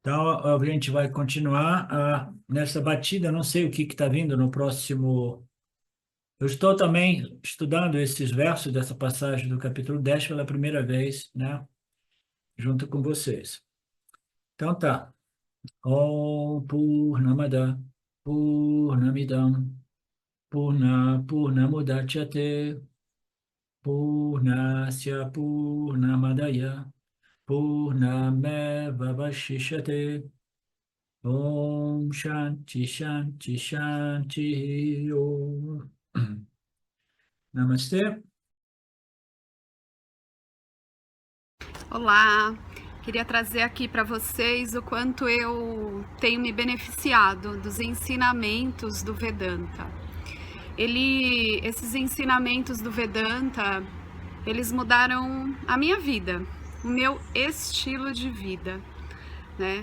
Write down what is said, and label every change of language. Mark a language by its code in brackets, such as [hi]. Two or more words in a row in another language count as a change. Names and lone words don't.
[pt] Então, a gente vai continuar nessa batida. Não sei o que está vindo no próximo. Eu estou também estudando esses versos dessa passagem do capítulo 10 pela primeira vez, né? Junto com vocês. Então tá. [sa] Om Purnamada Purnamidam Purnamudachyate Purnasya Purnamadaya Purnamevavashishate Om Shanti Shanti Shanti Om. [pt] Namastê. Olá, queria trazer aqui para vocês o quanto eu tenho me beneficiado dos ensinamentos do Vedanta. Esses ensinamentos do Vedanta, eles mudaram a minha vida, o meu estilo de vida, né?